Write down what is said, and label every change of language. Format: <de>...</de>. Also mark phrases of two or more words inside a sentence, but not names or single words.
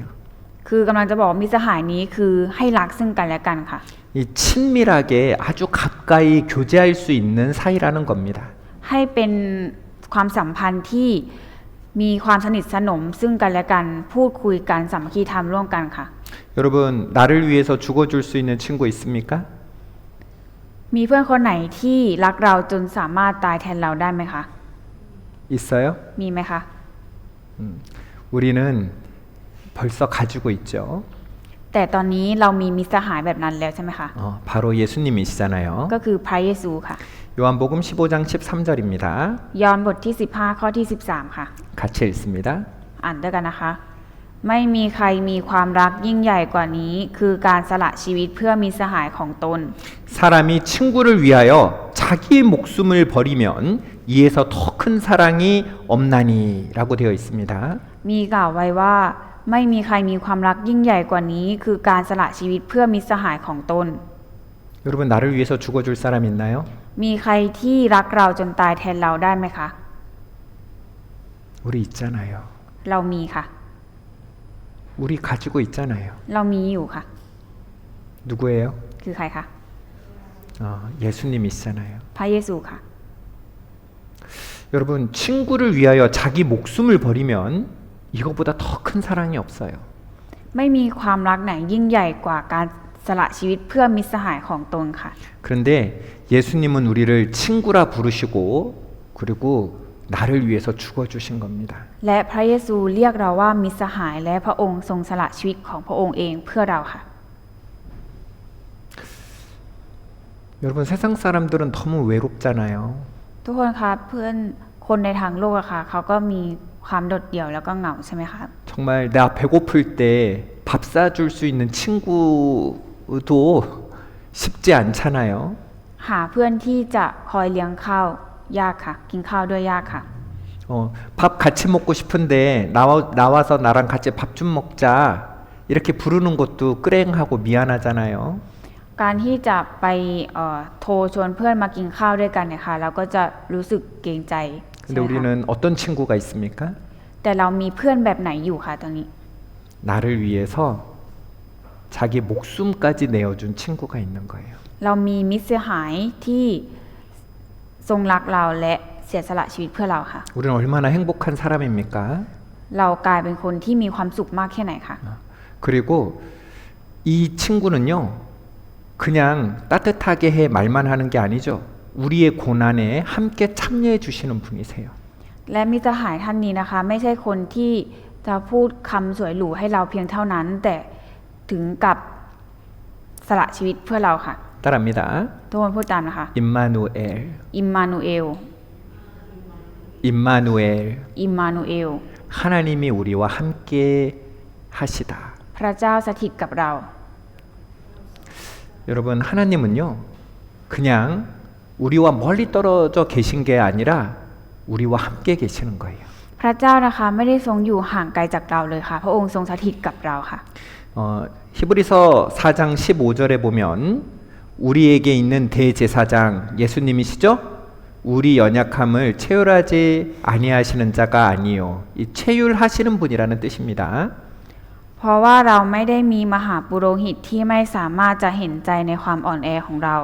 <th>คือกำลังจะบอกมิตรสหายนี้คือให้รักซึ่งกันและกันค่ะ</th> <ko>이 친밀하게 아주 가까이 교제할 수 있는 사이라는 겁니다.</ko> <th>ให้เป็นความสัมพันธ์ที่มีความสนิทสนมซึ่งกันและกันพูดคุยกันสามัคคีธรรมร่วมกันค่ะ</th> <ko>여러분 나를 위해서 죽어줄 수 있는 친구 있습니까?</ko> <th>มีเพื่อนคนไหนที่รักเราจนสามารถตายแทนเราได้ไหมคะ</th> <ko>있어요?</ko> <th>มีไหมคะ</th> <ko>우리는 벌써 가지고 있죠.</ko> <th>แต่ตอนนี้เรามีมิตรสหายแบบนั้นแล้วใช่ไหมคะ</th> <ko>바로 예수님이시잖아요.</ko> <th>ก็คือพระเยซูค่ะ</th> <ko>요한복음 15장 13절입니다.</ko> <th>ย้อนบทที่15ข้อที่13ค่ะ</th> <ko>같이 읽습니다.</ko> <th>อ่านด้วยกันนะคะ ไม่มีใครมีความรักยิ่งใหญ่กว่านี้คือการสละชีวิตเพื่อมิตรสหายของตน</th> <ko>사람이 친구를 위하여 자기의 목숨을 버리면 이에서 더 큰 사랑이 없나니라고 되어 있습니다.</ko> <th>มีกล่าวไว้ว่าไม่มีใครมีความรักยิ่งใหญ่กว่านี้คือการสละชีวิตเพื่อมิตรสหายของตน</th> <ko>여러분 나를 위해서 죽어줄 사람 있나요?</ko> <th>มีใครที่รักเราจนตายแทนเราได้ไหมคะ</th> <ko>우리 있잖아요.</ko> <th>เรามีค่ะ</th> <ko>우리 가지고 있잖아요.</ko> <th>เรามีอยู่ค่ะ</th> <ko>누구예요?</ko> <th>คือใครคะ</th> <ko>예수님이시잖아요.</ko> <th>พระเยซูค่ะ</th> <ko>여러분 친구를 위하여 자기 목숨을 버리면 이거보다 더 큰 사랑이 없어요.</ko> <th>ไม่มีความรักไหนยิ่งใหญ่กว่าการสละชีวิตเพื่อมิตรสหายของตนค่ะ</th> <ko>그런데 예수님은 우리를 친구라 부르시고 그리고 나를 위해서 죽어주신 겁니다.</ko> <th>และพระเยซูเรียกเราว่ามิตรสหายและพระองค์ทรงสละชีวิตของพระองค์เองเพื่อเราค่ะ</th> <ko>여러분 세상 사람들은 너무 외롭잖아요.</ko> <th>ทุกคนคะเพื่อนคนในทางโลกอะค่ะเขาก็มีความโดดเดี่ยวแล้วก็เหงาใช่ไหมคะ</th> <ko>정말 나 배고플 때 밥 사줄 수 있는 친구도 쉽지 않잖아요.</ko> <th>หาเพื่อนที่จะคอยเลี้ยงข้าวยากค่ะ กินข้าวด้วยยากค่ะ</th> <ko>밥 같이 먹고 싶은데 나와서 나랑 같이 밥 좀 먹자 이렇게 부르는 것도 끄랭하고 미안하잖아요.</ko> <th>การที่จะไปโทรชวนเพื่อนมากินข้าวด้วยกันเนี่ยค่ะเราก็จะรู้สึกเกรงใจใช่</th> <ko>근데</ko> <th>ไหมคะ</th> <ko>우리는 어떤 친구가 있습니까?</ko> <th>แต่เรามีเพื่อนแบบไหนอยู่คะตรงนี้</th> <ko>나를 위해서 자기 목숨까지 내어준 친구가 있는 거예요.</ko> <th>เรามีมิตรสหายที่ทรงรักเราและเสียสละชีวิตเพื่อเราค่ะ</th> <ko>우리는 얼마나 행복한 사람입니까?</ko> <th>เรากลายเป็นคนที่มีความสุขมากแค่ไหนคะ</th> <ko>그리고 이 친구는요, 그냥 따뜻하게 해 말만 하는 게 아니죠. 우리의 고난에 함께 참여해 주시는 분이세요.</ko> <th>และมิตรสหายท่านนี้นะคะ ไม่ใช่คนที่จะพูดคำสวยหรูให้เราเพียงเท่านั้น แต่ถึงกับสละชีวิตเพื่อเราค่ะ</th> <ko>따라합니다.</ko> <th>ทุกคนพูดตามนะคะ</th> <ko>임마누엘,</ko> <th>อิมมานูเอล</th> <ko>임마누엘.</ko> <th>อิมมานูเอล</th> <ko>하나님이 우리와 함께 하시다.</ko> <th>พระเจ้าสถิตกับเรา</th> <ko>여러분 하나님은요, 그냥 우리와 멀리 떨어져 계신 게 아니라 우리와 함께 계시는 거예요.</ko> <th>พระเจ้านะคะไม่ได้ทรงอยู่ห่างไกลจากเราเลยค่ะ พระองค์ทรงสถิตกับเราค่ะ</th> <ko>히브리서 4장 15절에 보면 우리에게 있는 대제사장 예수님이시죠? 우리 연약함을 체휼하지 아니하시는 자가 아니요. 이 체휼하시는 분이라는 뜻입니다.</ko> <th>เพราะว่าเราไม่ได้มีมหาปุโรหิตที่ไม่สามารถจะเห็นใจในความอ่อนแอของเรา</th>